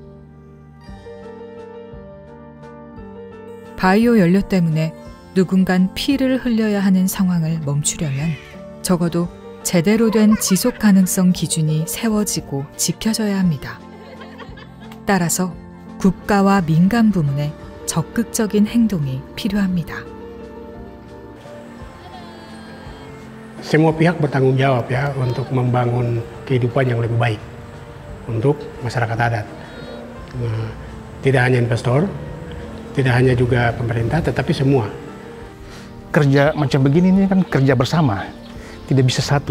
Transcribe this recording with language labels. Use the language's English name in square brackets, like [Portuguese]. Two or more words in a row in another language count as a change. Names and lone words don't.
[Korean] 바이오 연료 때문에 누군간 피를 흘려야 하는 상황을 멈추려면 적어도 제대로 된 지속 가능성 기준이 세워지고 지켜져야 합니다. 따라서 국가와 민간 부문의 적극적인 행동이 필요합니다. [Indonesian] Semua pihak bertanggung jawab ya untuk membangun kehidupan yang lebih baik untuk masyarakat adat. Tidak hanya investor, tidak hanya juga pemerintah, tetapi semua. Kerja macam begini ini kan kerja bersama, tidak bisa satu.